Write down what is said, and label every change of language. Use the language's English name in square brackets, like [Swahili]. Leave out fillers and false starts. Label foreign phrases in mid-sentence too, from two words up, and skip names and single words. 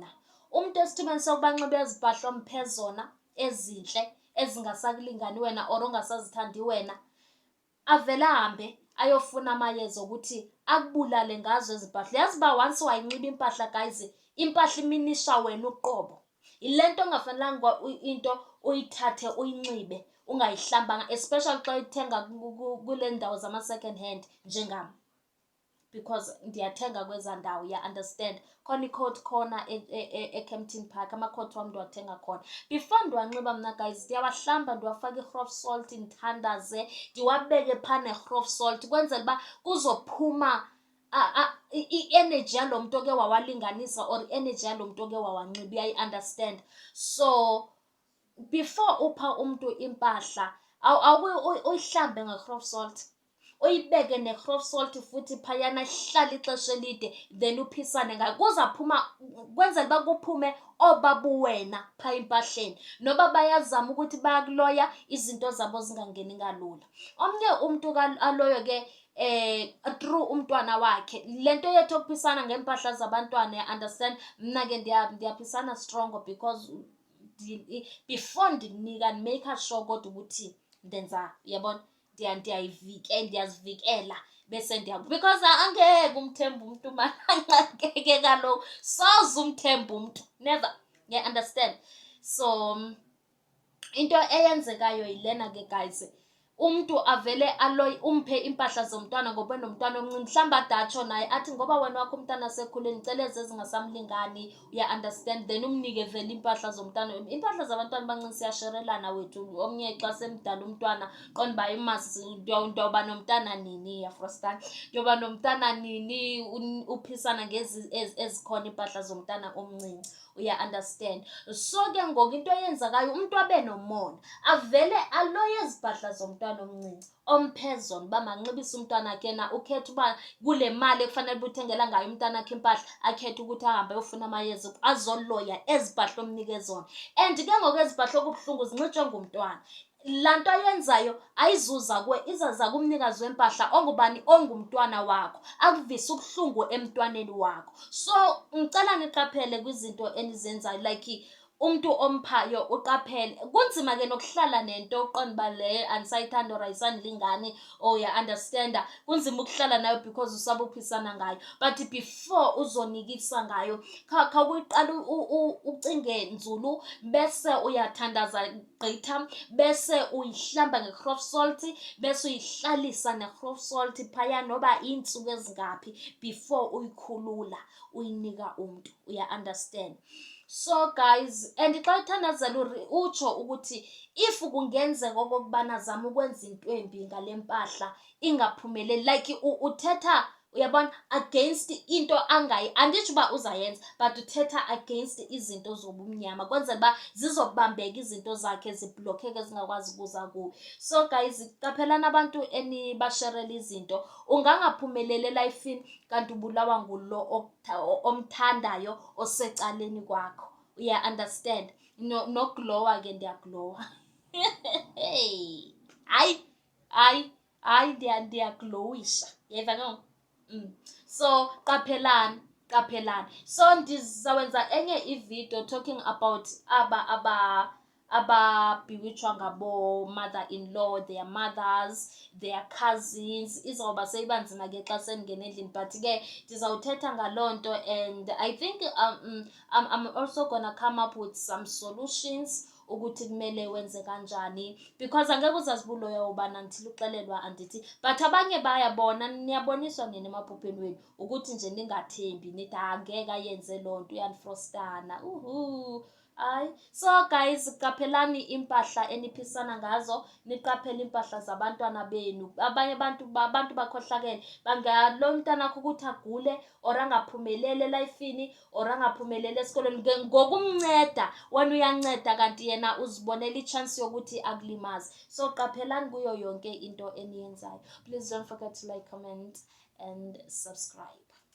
[Xhosa] Umuntu esithubeni sokubanxibe ezibhahla omphezona ezinhle ezingasakulingani wena or ongasazithandi wena, avela hambe ayofuna amayeza ukuthi akubulale ngazo ezibhahla. Yazi ba once wayinxiba impahla guys, impahla iminisha wena uqobo. Ilento ongafanelanga into uyithathe uyinxibe ungayihlambanga, especially xa uyithenga kule ndawo zama [English] second hand [Xhosa] njengami, because ndiyathenga kweza ndawo. Ya understand? Khona i-coat corner eKempton Park, ama-coat wam ndiwathenga khona. Before ndiwanxiba mna guys, ndiyawahlamba, ndiwafaka i-grof salt, ndithandaze, ndiwabeke phana ne-grof salt kwenzela uba kuzophuma i-energy yalo muntu oke wawalinganisa or i-energy yalo muntu oke wawanxiba. Uyayi-understand? So before upha umuntu impahla, uyihlambe nge-grof salt, uyibeke ne-grof salt futhi phayana, ihlala ixesha elide, then uphisane ngayo. Kuzaphuma kwenzela uba kuphume obabuwena pha impahleni, noba bayazama ukuthi bayakuloya izinto zabo zingangeni kalula. Omnye umuntu aloyo ke through umntwana wakhe. Lento yethu okuphisana ngempahla zabantwana, ya understand? Mna ke ndiyaphisana strong, because before ndikunika ndimake sure kodwa ukuthi ndenza, yabona, ndiyazivikela bese because angeke umthemba umuntu manje, angeke kaloku soze umthemba umuntu, never. [English] You understand? [Xhosa] So into eyenzekayo yilena ke guys, umuntu avele aloyi umphe impahla zomntwana ngoba nomntwana omncane, mhlamba adatsho naye athi ngoba wena wakho umntwana sekhuleni ngicela ezingasamlingani. Uya understand? Then umnike vele impahla zomntwana. Impahla zabantwana abancane siyasherelana wethu. Omnye xa semdala umntwana qonda ba imasi ndoba nomntana nini, yafrostana, ndoba nomntana nini, uphisana ngezi ezikhona impahla zomntana omncinci. Uya understand? So ke ngoku into eyenzakayo, umuntu abe nomona avele aloye ezibhahla zomntwana omncinci omphezona uba manxibise umntwana akhe na. Ukhetha uba kule mali ekufanele uthengela ngayo umntwana akhe impahla, akhetha ukuthi ahambe ayofuna amayeza azoloya ezibhahla omnike zona. And ke ngoku ezibhahla okubuhlungu zincitshwe ngumntwana. lanto ayenzayo ayizuza kuwe, izaza kumnikazi wempahla ongubani, ongumntwana wakho, akuvisa ubuhlungu emntwaneni wakho. So ngicela niqaphele kwizinto enizenzayo, like umuntu omphayo uqaphele. Kunzima ke nokuhlala nento uqonda uba le anisayithanda or ayisandilingani or understanda. Kunzima ukuhlala nayo because usaba uphisana ngayo, but before uzonikisa ngayo khawuyiqala ucinge nzulu, bese uyathandaza gqitha, bese uyihlamba nge-grof salt, bese uyihlalisa ne-grof salt phaya noba iintsuku ezingaphi before uyikhulula uyinika umuntu, understand. So guys, and xa uthandazela utsho ukuthi if kungenzeka okokubana zama ukwenza into embi ngale mpahla ingaphumeleli, like uthetha, uyabona, against into anditsho uba uzayenza, but uthetha against izinto zobumnyama, kwenzela uba zizobambeka izinto zakhe, ziblokheke, zingakwazi ukuza kuwe. So guys, qaphelani abantu enibasherela izinto. Ungangaphumeleli elifini kanti ubulawa ngulo omthandayo osecaleni kwakho, understand. Noglowa ke ndiyaglowa. Hey, hayi ndiyaglowisha, yeva no. So qaphelani. So ndizawenza enye ivideo [English] talking about [Xhosa] ababhiwitshwa ngabo [English] mother-in-law, their mothers, their cousins. [Xhosa] Izawuba seyibanzima ke xa sendingena endlini, but ke ndizawuthetha ngaloo nto, [English] and I think I'm also gonna come up with some solutions [Xhosa] ukuthi kumele wenze kanjani, because angeke uzazibuloya ubana ndithile uxelelwa andithi. But abanye bayabona, niyaboniswa nini emaphupheni wenu ukuthi nje ningathembi, nithi angeke ayenze loo nto, uyanifrostana. Hayi. So guys, qaphelani impahla eniphisana ngazo, niqaphele impahla zabantwana benu. Abanye abantu bakhohlakele, bangalo mntana akho ukuthi agule or angaphumeleli elifini or angaphumeleli esikolweni ngokumnceda, wena uyanceda kanti yena uzibonela ichance yokuthi akulimaze. So qaphelani kuyo yonke into eniyenzayo. [English] Please don't forget to like, comment and subscribe.